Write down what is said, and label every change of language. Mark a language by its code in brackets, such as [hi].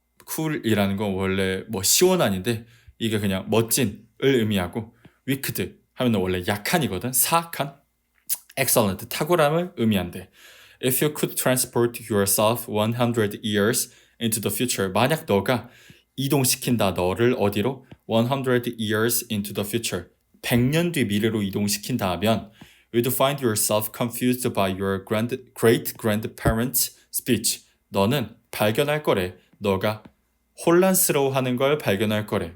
[ko] cool이라는 건 원래 시원한인데 이게 그냥 멋진을 의미하고 wicked 하면 원래 약한이거든. 사악한. excellent, 탁월함을 의미한대. [en] If you could transport yourself 100 years into the future, [ko] 만약 너가 이동시킨다 너를 어디로? [en] 100 years into the future, [ko] 100년 뒤 미래로 이동시킨다 하면 [en] you'd find yourself confused by your great grandparents' speech. [ko] 너는 발견할 거래. 너가 혼란스러워하는 걸 발견할 거래.